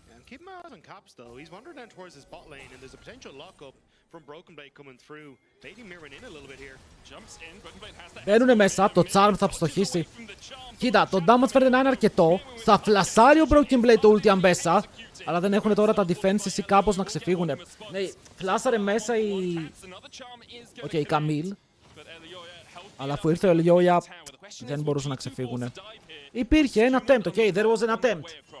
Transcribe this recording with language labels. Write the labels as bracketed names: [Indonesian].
[English] Keep him out on caps though. He's wandering down towards his bot lane, and there's a potential lockup from Broken Blade coming through. Lady mirroring in a little bit here. Jumps in. Broken Blade has that. [Greek] Μπαίνουνε μέσα, το charm θα ψοχίσει. Κοίτα, το damage φαίνεται να είναι αρκετό. Θα φλασάρει ο Broken Blade το ulti αμπέσα. Αλλά δεν έχουν τώρα τα defenses ή κάπως να ξεφύγουν. Ναι, φλάσαρε μέσα η... η Καμίλ. Αλλά αφού ήρθε ο Ελιόια, Δεν μπορούσαν να ξεφύγουν. Υπήρχε ένα attempt, [English] ok, there was an attempt.